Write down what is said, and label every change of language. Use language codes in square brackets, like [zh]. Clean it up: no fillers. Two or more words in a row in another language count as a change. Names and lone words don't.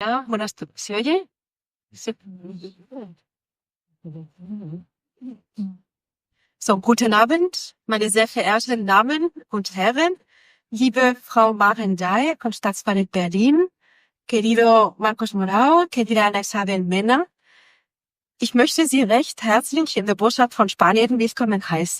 [de] Ja, [es] buenas tardes. ¿Se oye? Sí. [de] So, guten Abend, meine sehr verehrten Damen und Herren, liebe Frau Marendey von Staatsballett Berlin, [es] querido Marcos Morao, querida Ana Isabel Mena. [de] Ich möchte Sie recht herzlich in der Botschaft von Spanien willkommen heißen.